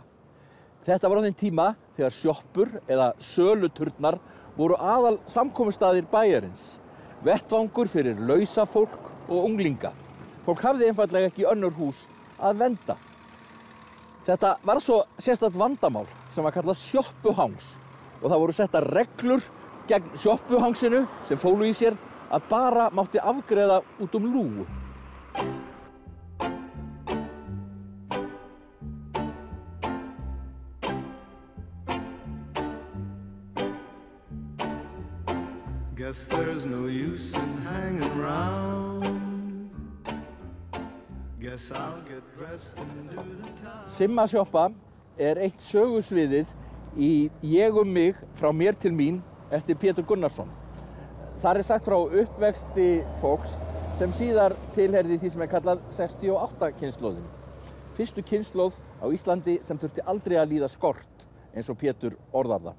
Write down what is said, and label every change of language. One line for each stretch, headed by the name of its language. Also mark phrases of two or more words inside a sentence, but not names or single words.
Icelandic: Þetta var á þeim tíma þegar sjoppur eða söluturnar voru aðal samkomustaðir bæjarins, vettvangur fyrir lausafólk og unglinga. Fólk hafði einfaldlega ekki önnur hús að venda. Þetta var svo sérstakt vandamál sem var kallað sjoppuhangs og það voru settar reglur gegn sjoppuhangsinu sem fólu í sér að bara mátti afgreiða út lúgu.
English: Guess there's no use in hanging round. Guess I'll get dressed and do the time.
Icelandic: Simma-sjoppa eitt sögusviðið í Ég mig frá mér til mín eftir Pétur Gunnarsson. Þar sagt frá uppvexti fólks sem síðar tilheyrði því sem kallað 68 kynslóðin. Fyrstu kynslóð á Íslandi sem þurfti aldrei að líða skort, eins og Pétur orðar það.